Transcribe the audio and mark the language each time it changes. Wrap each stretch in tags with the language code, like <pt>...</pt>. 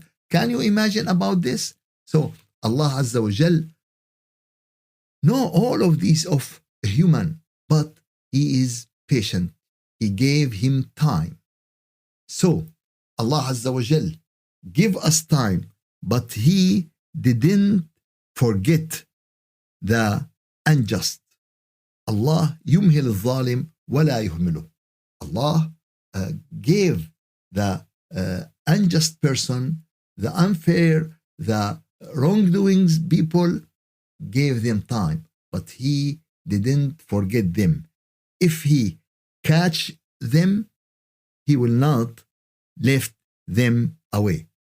<en>Can you imagine about this? So Allah Azza wa Jal know all of these of a human, but He is patient. He gave him time. So Allah Azza wa Jal give us time, but He didn't forget the unjust.</en> <ar>Allah يمهل الظالم ولا يهمله.</ar> <en>Allah gave the unjust person, the unfair, the wrongdoings people, gave them time, but He didn't forget them. If He catch them, He will not lift them away.</en>